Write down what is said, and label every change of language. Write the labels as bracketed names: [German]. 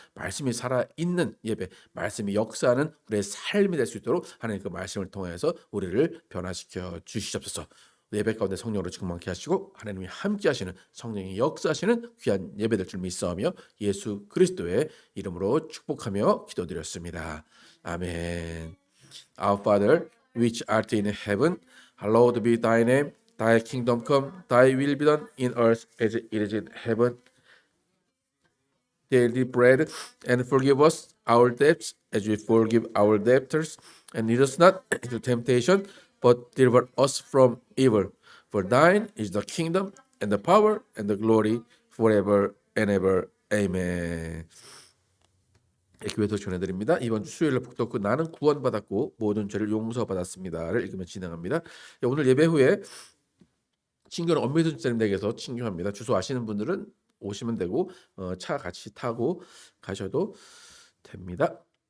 [Korean] 말씀이 살아있는 예배, 말씀이 역사하는 우리의 삶이 될 수 있도록 하나님 그 말씀을 통해서 우리를 변화시켜 주시옵소서. 예배 가운데 성령으로 충만케 하시고 하나님이 함께 하시는 성령이 역사하시는 귀한 예배 될 줄 믿사오며 예수 그리스도의 이름으로 축복하며 기도드렸습니다. 아멘. [English] Our Father, which art in heaven, hallowed be thy name. Thy kingdom come, thy will be done in earth as it is in heaven. Daily bread, and forgive us our debts as we forgive our debtors. And lead us not into temptation, but deliver us from evil. For thine is the kingdom, and the power, and the glory, forever and ever. Amen. [Korean] 교회에서 전해드립니다. 이번 주 수요일 북돋고 나는 구원받았고 모든 죄를 용서받았습니다를 읽으며 진행합니다. 오늘 예배 후에 친교는 엄미순 집사님에게서 친교합니다. 주소 아시는 분들은 오시면 되고 차 같이 타고 가셔도 됩니다.